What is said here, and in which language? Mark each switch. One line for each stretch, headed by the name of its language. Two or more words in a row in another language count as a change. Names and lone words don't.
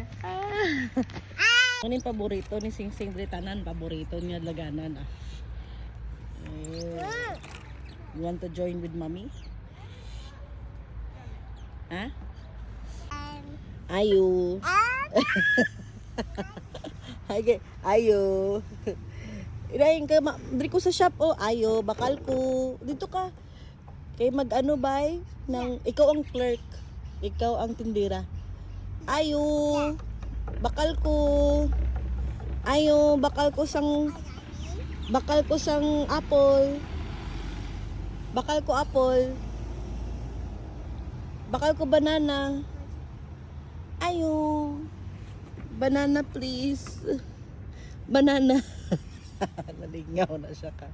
Filipino: Ano yung paborito ni Sing Sing Britanan? Paborito niya laganan ah.
English: You want to join with mommy?
Hiligaynon: Ha? Ayo. Okay, ayo. Irayin ka, diri ko sa shop oh, ayo, bakal ko.
Filipino: Dito ka.
Hiligaynon: Kay mag-ano bay ng ikaw ang clerk, ikaw ang tindira. Ayo. Bakal ko. Ayo, bakal ko sang apple. Bakal ko apple. Bakal ko banana.
English: Ayo. Banana please. Banana.
Hiligaynon: Nalingaw na siya ka.